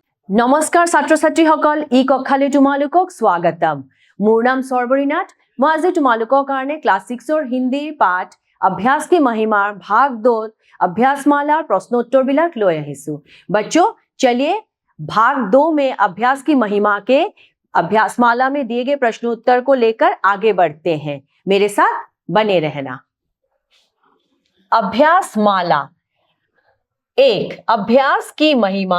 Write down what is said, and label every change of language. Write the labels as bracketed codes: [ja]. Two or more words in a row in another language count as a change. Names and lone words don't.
[as] নমস্কাৰ ছাত্ৰ ছাত্ৰীসকল, ই কক্ষালৈ তোমালোকক স্বাগতম। মোৰ নাম সৰ্বৰী নাথ। মই আজি তোমালোকৰ কাৰণে ক্লাছ 6ৰ হিন্দীৰ পাঠ [hi] अभ्यास की महिमा भाग 2 अभ्यासमाला प्रश्नोत्तर [as] বিলাক লৈ আহিছো। [hi] बच्चों चलिए भाग 2 में अभ्यास की महिमा के अभ्यासमाला में दिए गए प्रश्नोत्तर को लेकर आगे बढ़ते हैं। मेरे साथ बने रहना। अभ्यासमाला 1, अभ्यास की महिमा।